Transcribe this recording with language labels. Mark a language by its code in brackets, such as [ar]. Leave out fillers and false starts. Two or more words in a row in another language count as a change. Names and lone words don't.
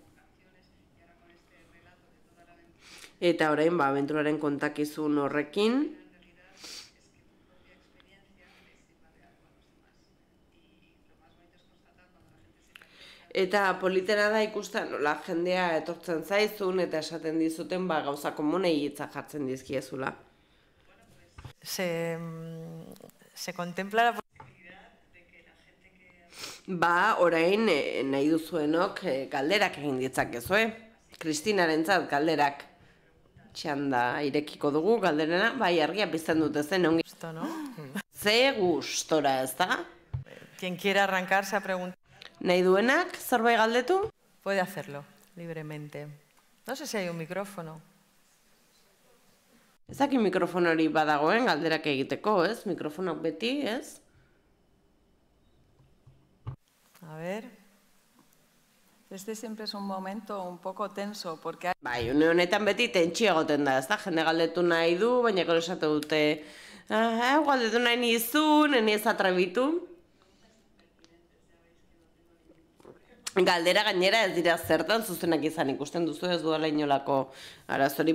[eu] Eta orain, abenturaren kontakizun horrekin. Eta politena da ikusten nola jendea etortzen zaizun eta esaten dizuten gauza komunei hitzak jartzen dizkiezula. [es] Se contempla la [eu] orain nahi duzuenok galderak egin ditzakezue. Kristinarentzat galderak txanda irekiko dugu galderena, argia pizten dute zen ongi. [es] ¿no? [eu] Ze gustora, ez da? [es] Quien quiera arrancarse a preguntar [eu] Nahi duenak zerbait galdetu? [es] puede hacerlo libremente. No sé si hay un micrófono. [eu] Ez dakit mikrofono hori badagoen galderak egiteko, ez? Mikrofonok beti, ez? [es] A ver. Este siempre es un momento un poco tenso, porque [eu] Bai, une honetan beti tentsio egoten da, ez da? Jende galdetu nahi du, baina gero esate dute galdetu nahi nizun, ez atrebitu. Galdera gainera ez dira zertan zuzenak izan ikusten duzu ez duela inolako arazori.